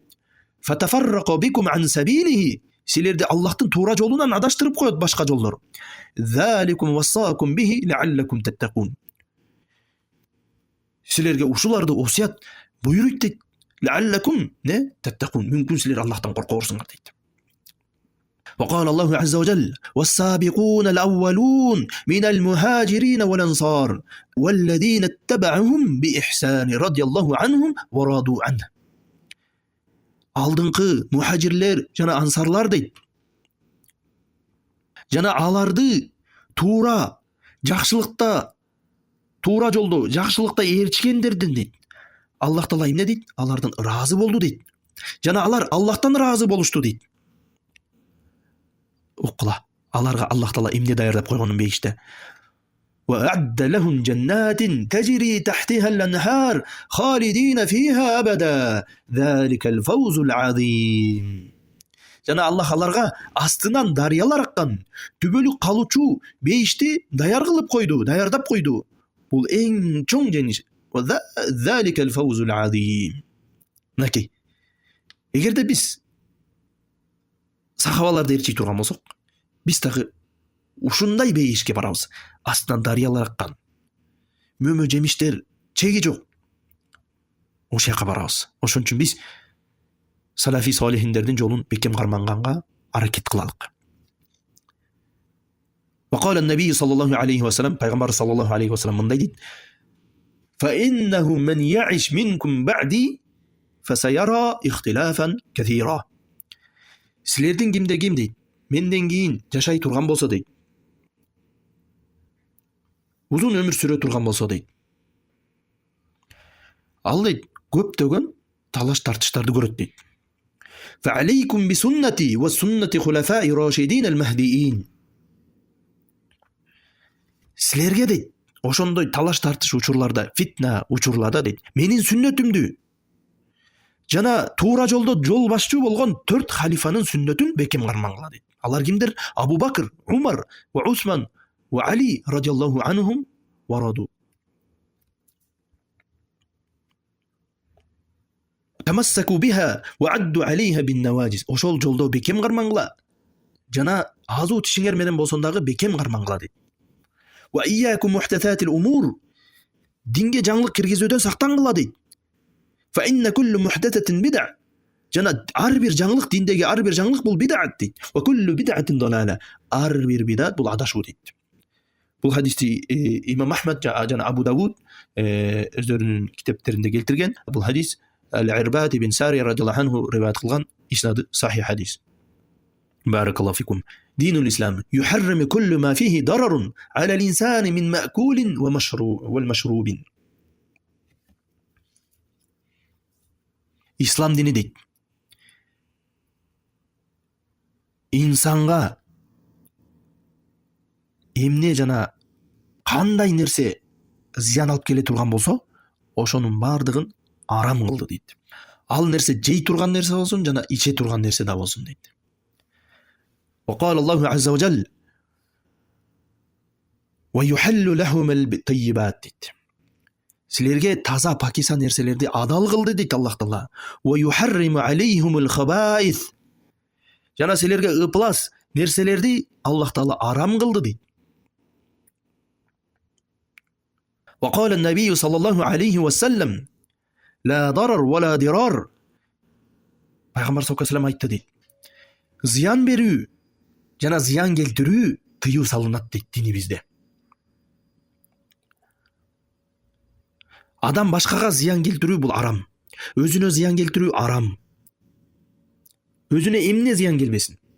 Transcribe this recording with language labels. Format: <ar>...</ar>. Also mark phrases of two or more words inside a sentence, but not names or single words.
<ar>فتفرق بكم عن سبيله.</ar> <ky>Силерди Аллахтын туура жолунан адаштырып коет башка жолдор.</ky> <ar>ذلكم وصاكم به لعلكم تتقون.</ar> <ky>Силерге ушуларды осуят буйруйт дейт.</ky> <ar>لعلكم تتقون.</ar> <ky>Мүмкүн силер Аллахтан коркорсуңар дейт.</ky> <ar>وقال الله عز وجل والسابقون الأولون من المهاجرين والأنصار والذين اتبعهم بإحسان رضي الله عنهم ورضوا عنه.</ar> <ky>Алдыңкы мухажирлер жана ансарлар дейт. Жана аларды туура жакшылыкта, туура жолдо жакшылыкта ээрчигендердин дейт. Аллах Таала эмне дейт? Алардан ыраазы болду дейт. Жана алар Аллахтан ыраазы болушту дейт. Укла, аларга Аллах Таала эмне даярдап койгонун бейиште.</ky> <ar>وأعد لهم جنات تجري تحتها الأنهار خالدين فيها أبدا ذلك الفوز العظيم.</ar> <ky>Жана Аллах аларга астынан дарыялар аккан, түбөлүк калуучу бейишти даярдап койду. Бул эң чоң жеңиш.</ky> <ar>ذلك الفوز العظيم.</ar> <ky>Накей. Эгерде биз сахабаларды ээрчий турган болсок, биз дагы ушундай бейишке барабыз. Астынан дарыялар аккан, мөмө жемиштер чеги жок. Ошол жака барабыз. Ошон үчүн биз салафи солихиндердин жолун бекем карманганга аракет кылалык.</ky> <ar>وقال النبي صلى الله عليه وسلم пайгамбар صلى الله عليه وسلم</ar> <ky>мындай дейт:</ky> <ar>فإنه من يعش منكم بعدي فسيرى اختلافا كثيرا.</ar> <ky>Силердин кимде ким дейт, менден кийин жашай турган болсо дейт, uzun ömür сүрө турган болсо дейт, ал дейт көптөгөн талаш тартыштарды көрөт дейт.</ky> <ar>فعليكم بسنتي وسنة خلفاء راشدين المهديين.</ar> <ky>Силерге дейт ошондой талаш тартыш учурларда, фитна учурларда дейт, менин сүннөтүмдү жана туура жолдо жол башчу болгон 4 халифанын сүннөтүн бекем кармангыла дейт. Алар кимдер?</ky> <ar>أبو بكر وعمر وعثمان وعلي رضي الله عنهم ورضوا. تمسكوا بها وعضوا عليها بالنواجذ.</ar> <ky>Ошол жолдо бекем кармангыла. Жана азуу тишиңер менен болсоң дагы бекем кармангыла дейт.</ky> <ar>وإياكم ومحدثات الأمور.</ar> <ky>Динге жаңылык киргизүүдөн сактангыла дейт.</ky> <ar>فإن كل محدثة بدعة.</ar> <ky>Жана ар бир жаңылык, диндеги ар бир жаңылык бул бид'ат дейт.</ky> <ar>وكل بدعة ضلالة.</ar> <ky>Ар бир бид'ат бул адашуу дейт. Бул хадисти Имам Ахмад жана Абу Давуд өздөрүнүн китептеринде келтирген. Бул хадис Al-Irbad ibn Sari</ky> <ar>رضي الله عنه</ar> <ky>риваят кылган, иснады сахих хадис.</ky> <ar>بارك الله فيكم. دين الإسلام يحرم كل ما فيه ضرر على الإنسان من مأكول والمشروب.</ar> <ky>Ислам дини дейт, инсанга эмне жана кандай нерсе зыян алып келе турган болсо, ошонун бардыгын арам кылды дейт. Ал нерсе жей турган нерсе болсун жана иче турган нерсе да болсун дейт.</ky> <ar>وقال الله عز وجل ويحل لهم الطيبات.</ar> <ky>Силерге таза пакиса нерселерди адал кылды дейт Аллах Таала.</ky> <ar>ويحرم عليهم الخبائث.</ar> <ky>Жана силерге ыплас нерселерди Аллах Таала арам кылды дейт.</ky> <ar>وقال النبي صلى الله عليه وسلم لا ضرر ولا ضرار.</ar> <ky>Пайгамбар</ky> <ar>صلى الله عليه وسلم</ar> <ky>айтты дейт. Зыян берүү жана зыян келтирүү тыюу салынат дейт динибизде. Адам башкага зыян келтирүү бул арам. Өзүнө зыян келтирүү арам. Өзүнө эмне зыян келбесин?</ky>